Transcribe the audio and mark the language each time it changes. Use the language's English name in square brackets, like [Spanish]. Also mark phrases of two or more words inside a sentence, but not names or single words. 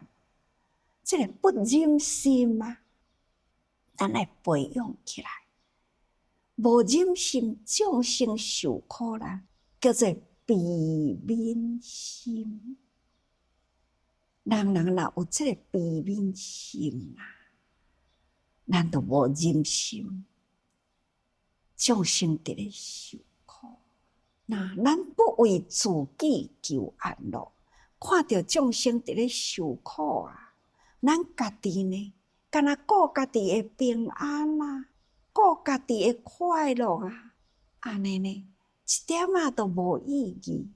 [Min Nan Chinese] 这个不忍心啊，咱来培养起来。无忍心众生受苦难，叫做悲悯心。人若有这个悲悯心啊，咱就无忍心众生伫咧受苦。那咱不为自己求安乐，看到众生伫咧受苦啊，咱家己呢，干那顾家己的平安啊，顾家己的快乐啊，安尼呢，一点仔都无意义。